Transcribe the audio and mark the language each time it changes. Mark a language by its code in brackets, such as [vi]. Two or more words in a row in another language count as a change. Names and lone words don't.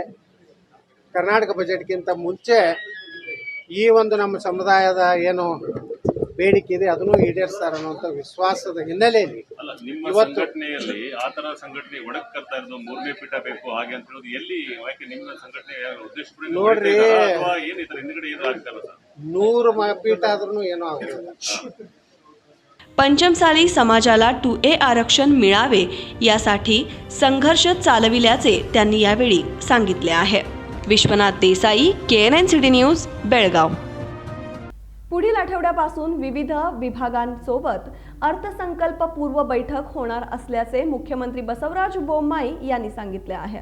[kn] ಕರ್ನಾಟಕ ಬಜೆಟ್ಗಿಂತ ಮುಂಚೆ ಈ ಒಂದು ನಮ್ಮ ಸಮುದಾಯದ ಏನು ಬೇಡಿಕೆ ಇದೆ ಅದನ್ನು ಈಡೇರಿಸ್ತಾರೆ ಅನ್ನುವಂಥ ವಿಶ್ವಾಸದ ಹಿನ್ನೆಲೆಯಲ್ಲಿ ಇವತ್ತು ಸಂಘಟನೆಯಲ್ಲಿ ಆ ತರ ಸಂಘಟನೆ ಒಡಕ್ ಕರ್ತಾ ಇರೋದು 3ನೇ ಪೀಠ ಬೇಕು ಹಾಗೆ ಅಂತ ಹೇಳೋದು ಎಲ್ಲಿ, ಯಾಕೆ ನಿಮ್ಮ ಸಂಘಟನೆ ಉದ್ದೇಶಪೂರ್ವಕ ನೋಡ್ರಿ, ಏನು ಇದ್ರ ಹಿಂದ್ಗಡೆ ಏನು ಆಗ್ತಾರ ಸರ್? 100 ಪೀಠ ಆದ್ರೂ ಏನೂ ಆಗೋದಿಲ್ಲ. [mr] पंचमसाली समाजाला 2A आरक्षण मिळावे यासाठी संघर्ष चालविल्याचे त्यांनी यावेळी सांगितले आहे. विश्वनाथ देसाई, KNN सिटी न्यूज, बेळगाव. पुढील आठवड्यापासून विविध विभागांसोबत अर्थसंकल्पपूर्व बैठक होणार असल्याचे मुख्यमंत्री बसवराज बोम्माई यांनी सांगितले आहे.